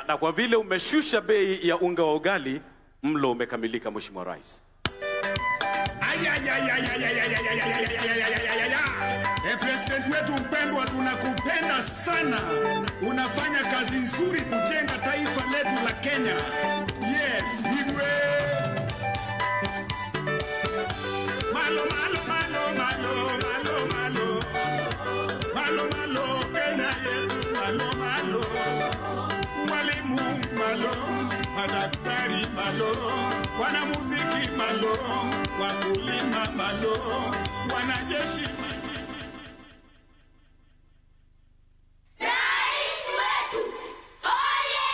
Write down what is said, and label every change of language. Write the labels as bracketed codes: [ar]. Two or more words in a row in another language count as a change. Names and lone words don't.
[sw] Na kwa vile umeshusha bei ya unga wa ugali, mlo umekamilika, Mheshimiwa Rais. President wetu mpendwa, tunakupenda sana. Unafanya kazi nzuri kujenga taifa letu la Kenya. [en] Yes, Igwe. [luo] Malo, malo, malo, malo, malo, malo. Malo, malo, [sw] Kenya yetu, [luo] malo, malo. [sw] Walimu, malo. Madaktari, malo. Wanamuziki, malo. Wakulima, malo. Wanajeshi. Rais wetu, oye!